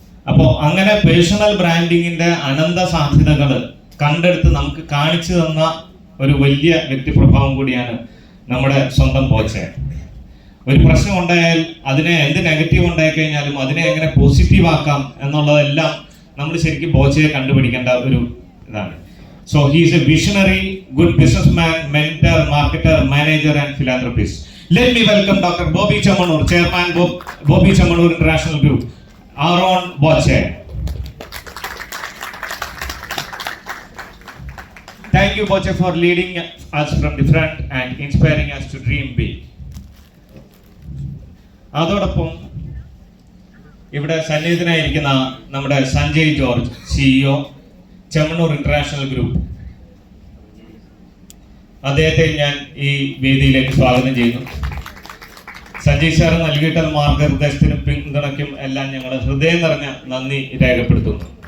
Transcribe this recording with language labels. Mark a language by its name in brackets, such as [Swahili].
[Malayalam] അപ്പോൾ അങ്ങനെ പേഴ്സണൽ ബ്രാൻഡിങ്ങിന്റെ അനന്ത സാധ്യതകൾ കണ്ടെടുത്ത് നമുക്ക് കാണിച്ചു തന്ന ഒരു വലിയ വ്യക്തിപ്രഭാവം കൂടിയാണ് നമ്മുടെ സ്വന്തം ബോച്ച. ഒരു പ്രശ്നം ഉണ്ടായാൽ അതിനെ എന്ത് നെഗറ്റീവ് ഉണ്ടായി കഴിഞ്ഞാലും അതിനെ എങ്ങനെ പോസിറ്റീവ് ആക്കാം എന്നുള്ളതെല്ലാം നമ്മൾ ശരിക്കും ബോച്ചയെ കണ്ടുപിടിക്കേണ്ട ഒരു ഇതാണ്. [English] So he is a visionary, good businessman, mentor, marketer, manager and philanthropist. Let me welcome Dr. Bobby Chamanur, Chairman Bobby Chamanur International Group, our own Boche. Thank you Boche for leading us from the front and inspiring us to dream big. [Malayalam] അതോടൊപ്പം ഇവിടെ സന്നിഹിതനായിരിക്കുന്ന നമ്മുടെ Sanjay George, CEO Chemmanur international group, അദ്ദേഹത്തെ ഞാൻ ഈ വേദിയിലേക്ക് സ്വാഗതം ചെയ്യുന്നു. Sanjay sir നൽകിയിട്ടുള്ള മാർഗനിർദ്ദേശത്തിനും പിന്തുണയ്ക്കും എല്ലാം ഞങ്ങൾ ഹൃദയം നിറഞ്ഞ നന്ദി രേഖപ്പെടുത്തുന്നു.